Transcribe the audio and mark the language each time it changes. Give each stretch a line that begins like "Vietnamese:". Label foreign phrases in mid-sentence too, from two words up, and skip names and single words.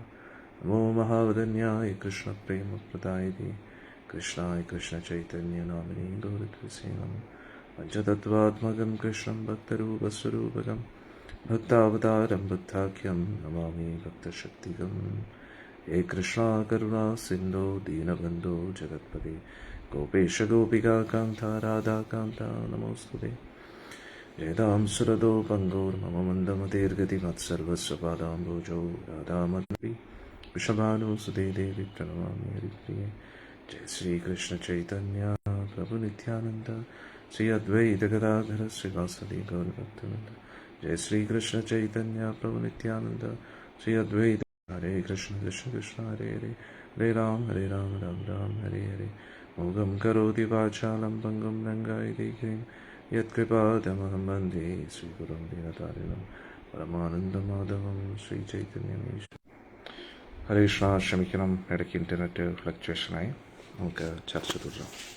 Sanskrit: നമോ മഹാവദന്യായ കൃഷ്ണപ്രേമപ്രദായ കൃഷ്ണായ കൃഷ്ണചൈതന്യനാമിനി ഗൗരത്വസേ നമഃ. പഞ്ചതത്വാത്മകം കൃഷ്ണം ഭക്തരൂപസ്വരൂപകം ഭക്താവതാരം ബുദ്ധാഖ്യം നമാമി ഭക്തശക്തികം. ഹേ കൃഷ്ണ കരുണാ സിന്ധോ ദീനബന്ധോ ജഗത്പതി गोपेश गोपिकान्ता राधाकान्ता नमोस्तुते। यदां सुरदो पङ्गोर्मम मन्दमतिर्गतिमत्सर्वस्य पादाम्बुजौ राधामन्वी वृषभानुसुते देवी प्रणमामि हरिप्रिये। जय श्रीकृष्ण चैतन्य प्रभु नित्यानन्द श्री अद्वैत गदाधर श्रीवासदि गौरभक्तवृन्द। जय श्रीकृष्ण चैतन्य प्रभु नित्यानंद श्री अद्वैत। हरे कृष्ण कृष्ण कृष्ण हरे हरे हरे राम राम राम हरे हरे। मोगं करोति वाचालं पङ्गुं रङ्गायते गिरिं यत्कृपातमहं वन्दे श्रीगुरुं दीनतारिणं परमानन्दमाधवं ശ്രീചൈതന്യമീശ്വരം. ഹരേ കൃഷ്ണ.
Malayalam: ക്ഷമിക്കണം, ഇടയ്ക്ക് ഇൻ്റർനെറ്റ് ഫ്ലക്ച്വേഷനായി. നമുക്ക് ചർച്ച തുടരാം.